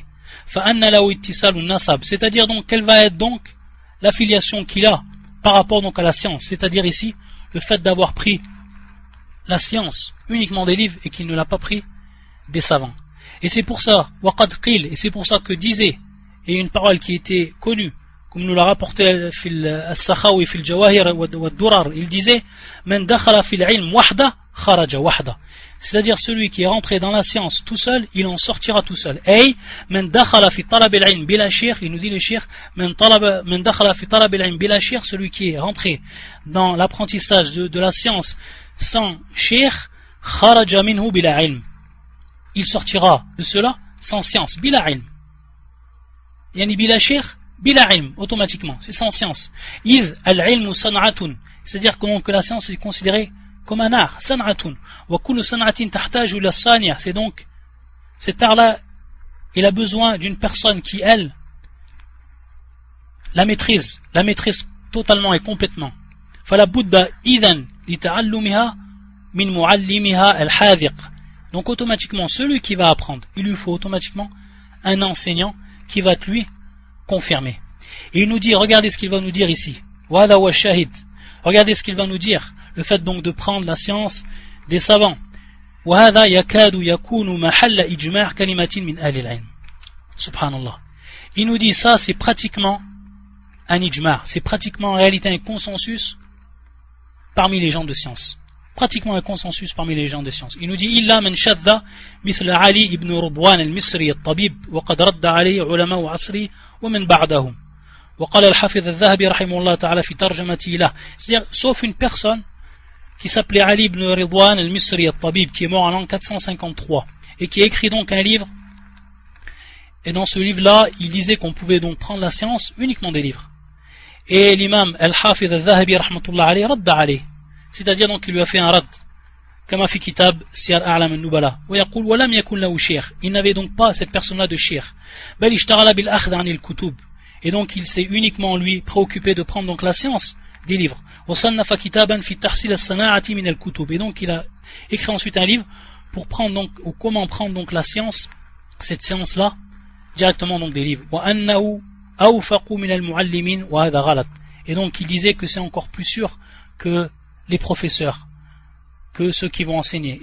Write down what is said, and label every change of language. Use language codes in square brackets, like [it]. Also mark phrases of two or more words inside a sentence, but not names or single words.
[fr] C'est-à-dire donc quelle va être donc l'affiliation qu'il a par rapport donc à la science, c'est-à-dire ici le fait d'avoir pris la science uniquement des livres et qu'il ne l'a pas pris des savants. Et c'est pour ça, et c'est pour ça que disait, et une parole qui était connue, comme nous l'a rapporté Al-Sakhawi fil Jawahir wa Durar, il disait [ar] من دخل في العلم وحده خرج وحده. [fr] C'est-à-dire celui qui est rentré dans la science tout seul, il en sortira tout seul. [ar] Et من دخل في طلب العلم بلا شيخ, [fr] il nous dit le shaykh, [ar] من دخل في طلب العلم بلا شيخ, [fr] celui qui est rentré dans l'apprentissage de la science sans shaykh, [ar] خرج منه بلا علم. [fr] Il sortira de cela sans science, [ar] بلا علم. يعني بلا شيخ بلا علم, [fr] automatiquement, c'est sans science. [ar] إذ العلم صنعة, [fr] c'est-à-dire que la science est considérée comme un art, san'atun. [ar] وكل صنعة تحتاج إلى صانع', [fr] c'est donc cet art-là, il a besoin d'une personne qui, elle, la maîtrise totalement et complètement. [ar] فلا بد إذن لتعلمها من معلمها الحاذق. [fr] Donc automatiquement, celui qui va apprendre, il lui faut automatiquement un enseignant qui va lui confirmer. Et il nous dit, regardez ce qu'il va nous dire ici. Wada wa shahid. Regardez ce qu'il va nous dire. Le fait donc de prendre la science des savants. [ar] وهذا يكاد يكون محل إجماع كلمة من أهل العلم. Subhanallah. [fr] Il nous dit ça, c'est pratiquement un ijma', c'est pratiquement en réalité un consensus parmi les gens de science. Pratiquement un consensus parmi les gens de science. Il nous dit [ar] إلا من شذ مثل علي بن رضوان المصري الطبيب وقد رد عليه علماء عصره ومن بعدهم. وقال الحافظ الذهبي رحمه الله تعالى في ترجمته له. [fr] C'est-à-dire, sauf une personne qui s'appelait Ali ibn Ridwan al-Misri al-Tabib, qui est mort en l'an 453, et qui a écrit donc un livre, et dans ce livre-là, il disait qu'on pouvait donc prendre la science uniquement des livres. Et l'imam al-Hafiz al-Zahabi, [ar] رحمة الله عليه رد عليه, [fr] c'est-à-dire donc qu'il lui a fait un rad, [ar] كما في كتاب سير أعلام النبلاء ويقول ولم يكن له شيخ, [fr] il n'avait donc pas cette personne-là de shaykh, [ar] بل اشتغل بالأخذ عن الكتب, [fr] et donc il s'est uniquement lui préoccupé de prendre donc la science des livres. Et donc il a écrit ensuite un livre pour prendre donc, ou comment prendre donc la science, cette science là, directement donc des livres. Et donc il disait que c'est encore plus sûr que les professeurs, que ceux qui vont enseigner.